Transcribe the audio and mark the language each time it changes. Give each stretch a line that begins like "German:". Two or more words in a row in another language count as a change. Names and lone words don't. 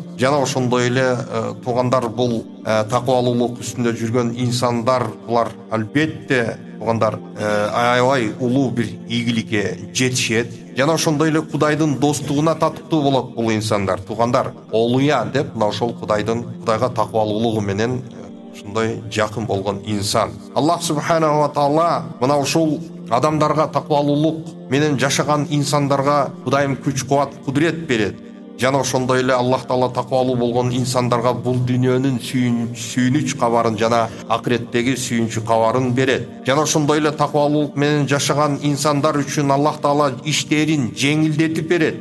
Kyrgyz: Жана ошондой эле тугандар, бул такыбалуулук үстүндө жүргөн инсандар, булар албетте тугандар аябай улуу бир ийгиликке жетишет. Жана ошондой эле Кудайдын достугуна татыктуу болот бул инсандар. Тугандар, олуя деп мына ошол Кудайга такыбалуулугу менен ушундай жакын болгон инсан.
Arabic: الله سبحانه وتعالى
Kyrgyz: мына ушул адамдарга такыбалуулук менен жашаган инсандарга Кудайым күч кубат, кудурет берет. Жана ошондой эле Аллах таала такыбалуу болгон инсандарга бул дүйнөнүн сүйүнүч кабарын жана акыреттеги сүйүнчү кабарын берет. Жана ошондой эле такыбалуулук менен жашаган инсандар үчүн Аллах таала иштерин жеңилдетип берет.